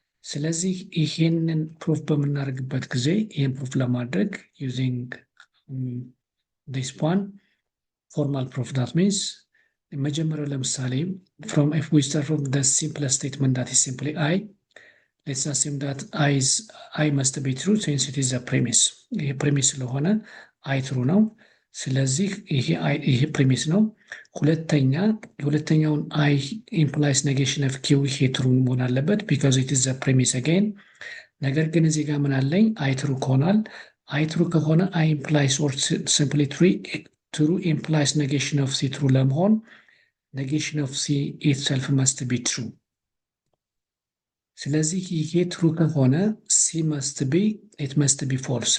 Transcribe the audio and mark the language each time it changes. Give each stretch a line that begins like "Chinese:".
Amharic: ስለዚህ ይሄንን ፕሩፍ በምናደርግበት ጊዜ ይህን ፕሩፍ ለማድረግ
English: using this one formal proof, that means መጀመሪያው ለምሳሌ from if we start from the simplest statement that is simply I, let's assume that I must be true since it is a premise.
Amharic: ይሄ ፕሪሚስ ስለሆነ I true ነው። ስለዚህ ይሄ ፕሪሚስ ነው። ሁለተኛውን I implies negation of Q ይሄ true መሆን አለበት
English: because it is a premise again።
Amharic: ነገር ግን እዚህ ጋር ምን አለኝ? I true ከሆናል I true ከሆነ
English: I implies or simply true implies negation of C true ለመሆን negation of C itself must be true.
Amharic: ስለዚህ ይሄ
English: true ከሆነ C must be false.